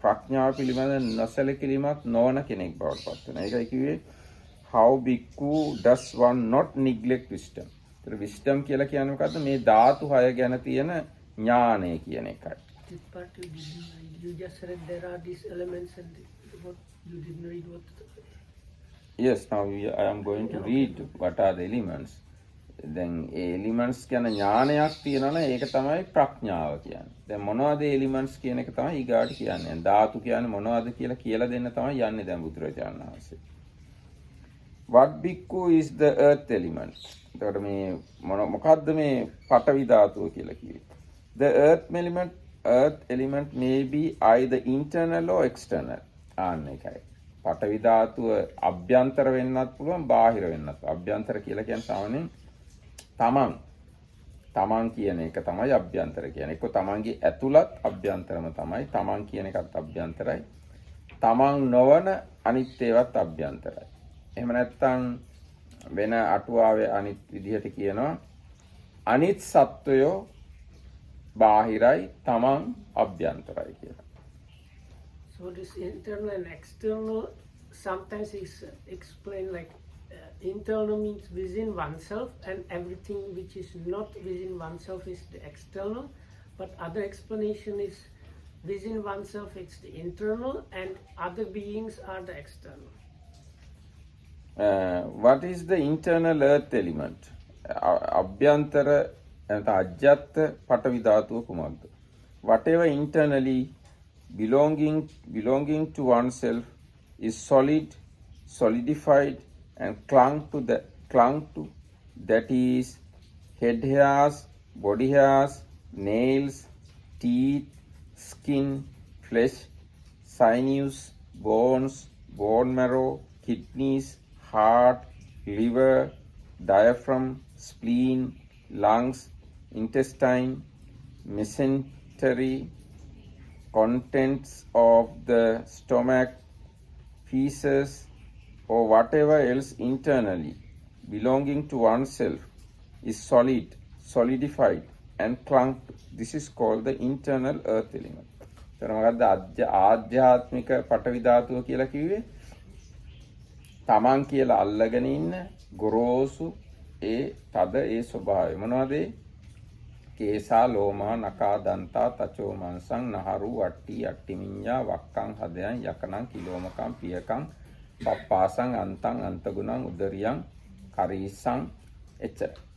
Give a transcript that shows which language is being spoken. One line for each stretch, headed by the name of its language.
Sinhala: ප්‍රඥාව පිළිබඳ නොසැලකිලිමත් නොවන කෙනෙක් බවට පත් වෙනවා. ඒකයි කිව්වේ
English: how bhikkhu does one not neglect wisdom.
Sinhala: ඒතර wisdom කියලා කියන්නේ මොකද්ද? මේ ධාතු 6 ගැන තියෙන ඥානය කියන එකයි.
English: This part you didn't read. You just read there are these elements and what you didn't read what. Yes, now I am going to read what are the elements.
Sinhala: දැන් ඒ elements ගැන ඥානයක් තියෙනවා නම් ඒක තමයි ප්‍රඥාව කියන්නේ. දැන් මොනවද elements කියන එක තමයි ඊගාට කියන්නේ. ධාතු කියන්නේ මොනවද කියලා දෙන්න තමයි යන්නේ දැන් බුදුරජාණන් වහන්සේ.
English: What bhikkhu is the earth element?
Sinhala: එතකොට මේ මොකද්ද මේ පඨවි ධාතුව කියලා කිව්වේ?
English: The earth element may be either internal or external.
Sinhala: ඒකයි. පඨවි ධාතුව අභ්‍යන්තර වෙන්නත් පුළුවන් බාහිර වෙන්නත්. අභ්‍යන්තර කියලා කියන්නේ සාමාන්‍යයෙන් තමන් කියන එක තමයි අභ්‍යන්තර කියන්නේ. එක්ක තමන්ගේ ඇතුළත් අභ්‍යන්තරම තමයි. තමන් කියන එකත් අභ්‍යන්තරයි. තමන් නොවන අනිත් ඒවාත් අභ්‍යන්තරයි. එහෙම නැත්නම් වෙන අටුවාවේ අනිත් විදිහට කියනවා අනිත් සත්වයෝ බාහිරයි තමන් අභ්‍යන්තරයි කියලා.
English: So this internal and external sometimes is explained like internal means within oneself and everything which is not within oneself is the external, but other explanation is within oneself it's the internal and other beings are the external. What is the internal earth element?
Sinhala: අභ්‍යන්තර නැත්නම් අජ්‍යත්ත පඨවි ධාතුව කුමක්ද?
English: Whatever internally belonging to oneself is solid, solidified and clung to that is head hairs, body hairs, nails, teeth, skin, flesh, sinews, bones, bone marrow, kidneys, heart, liver, diaphragm, spleen, lungs, intestine, mesentery, contents of the stomach, feces, or whatever else internally belonging to oneself is solid, solidified and clung to. This is called the internal earth element.
Sinhala: මොකද්ද ආධ්‍යාත්මික පඨවි ධාතුව කියලා කිව්වේ? තමන් කියලා අල්ලගෙන ඉන්න ගොරෝසු ඒ තද ඒ ස්වභාවය මොනවද?
Pali: කේසා ලෝමා නකා දන්තා තචෝ මංසං නහරු වට්ටි අට්ටිමිඤ්ඤා වක්කං හදයන් යකනං කිලෝමකං පියකං පප්පාසං අන්තං අන්තගුණං උදරියං කරීසං එච්චර.